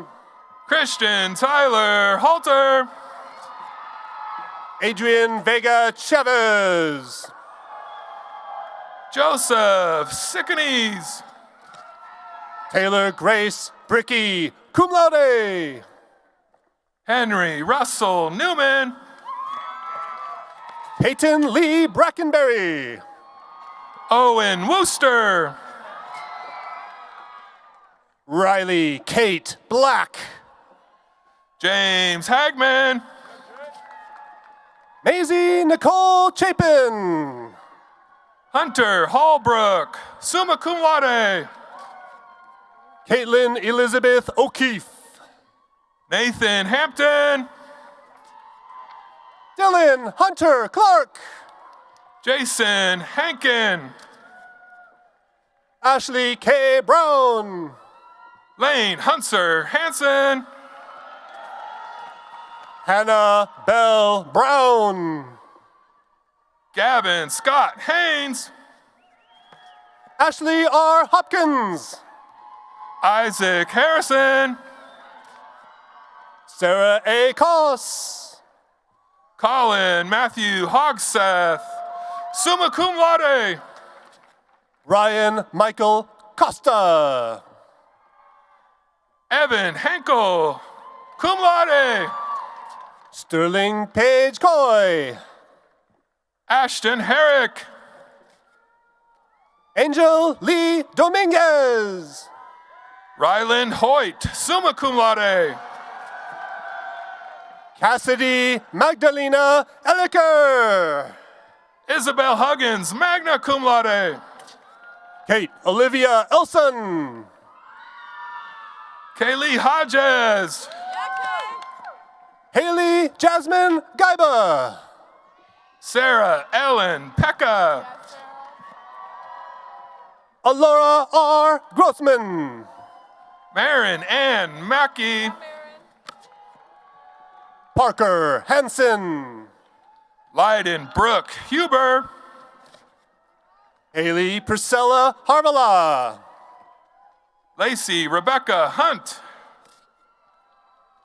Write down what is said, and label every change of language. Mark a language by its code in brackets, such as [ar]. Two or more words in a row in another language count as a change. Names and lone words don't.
[en] Christian Tyler Halter. Adrian Vega Chavez. Joseph Sickanese. Taylor Grace Bricky, [la] cum laude. [en] Henry Russell Newman. Peyton Lee Brackenberry. Owen Wooster. Riley Kate Black. James Hagman. Maisie Nicole Chapin. Hunter Hallbrook, [la] summa cum laude. [en] Caitlin Elizabeth O'Keefe. Nathan Hampton. Dylan Hunter Clark. Jason Hankin. Ashley K. Brown. Lane Hunter Hansen. Hannah Bell Brown. Gavin Scott Haynes. Ashley R. Hopkins. Isaac Harrison. Sarah A. Koss. Colin Matthew Hogseth. [la] Summa cum laude. [en] Ryan Michael Costa. Evan Henkel. [la] Cum laude. [en] Sterling Page Coy. Ashton Herrick. Angel Lee Dominguez. Ryland Hoyt, [la] summa cum laude. [en] Cassidy Magdalena Elliker. Isabel Huggins, [la] magna cum laude. [en] Kate Olivia Elson. Kaylee Hodges. Haley Jasmine Gaiba. Sarah Ellen Pekka. Alora R. Grossman. Marin Ann Mackey. Parker Hansen. Lyden Brooke Huber. Haley Priscilla Harvala. Lacey Rebecca Hunt.